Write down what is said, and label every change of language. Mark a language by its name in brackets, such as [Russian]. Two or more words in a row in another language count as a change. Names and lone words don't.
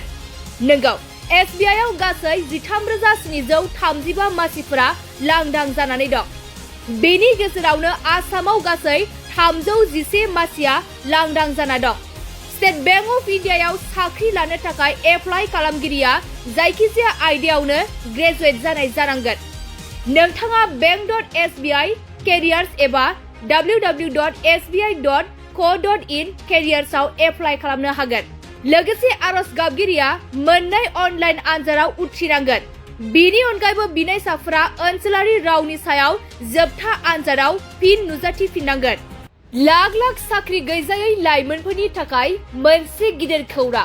[Bodo] नंगौ, SBI आव गासै 13,735 मासिफोरा लांदां जानानै दं। बेनि गेजेरावनो आसामाव गासै 311 मासिया लांदां जाना दं। स्टेट बैंक अफ इन्डियायाव साख्रि लानो थाखाय एप्लाइ खालामगिरिया जायखिजाया आयदायावनो ग्रेजुवेट जानाय जानांगोन। नोंथाङा bank.sbi careers एबा www.sbi.co.in careers आव एप्लाइ खालामनो हागोन। लोगोसे आरज गाबगिरिया मोननै अनलाइन आनजादाव उथ्रिनांगोन। बेनि अनगायैबो बिनायसाफोरा ओनसोलारि रावनि सायाव जोबथा आनजादाव फिन नुजाथिफिननांगोन। लाख लाख साख्रि गैजायै लाइमोनफोरनि थाखाय मोनसे गिदिर खौरां।